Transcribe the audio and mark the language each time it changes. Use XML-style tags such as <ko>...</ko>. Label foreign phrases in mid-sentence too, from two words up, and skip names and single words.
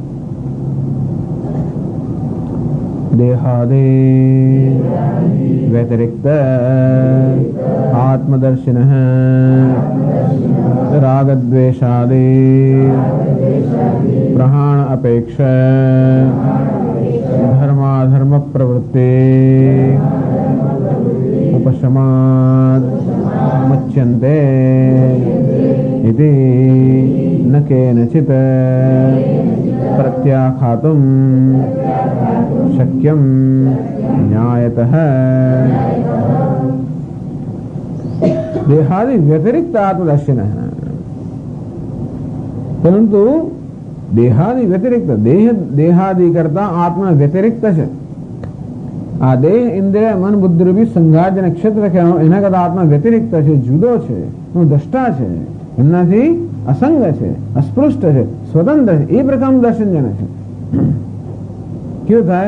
<sa>દેહાદે વ્યતિરિક્ત આત્મદર્શિન રાગદ્વેષાદે પ્રહાણ અપેક્ષ ધર્માધર્મ પ્રવૃત્તિ उपशमात् मुच्यन्ते इति न केनचित् प्रत्याख्यातुं शक्यं न्यायतः। देहादि व्यतिरिक्त आत्मदर्शिनः,</sa> <gu>પરંતુ દેહાદિ વ્યતિરિક્ત દેહાદિ કરતા આત્મા વ્યતિરિક્ત છે. આ દેહ ઇન્દ્રિય મન બુદ્ધિ રૂપી સંઘાત જેને ક્ષેત્ર કહેવાનો એના કરતા આત્મા વ્યતિરિક્ત છે, જુદો છે, દ્રષ્ટા છે, એમનાથી અસંગ છે, અસ્પૃષ્ટ છે, સ્વતંત્ર છે. એ પ્રકારનું દર્શન જેને છે કેવું થાય?</gu>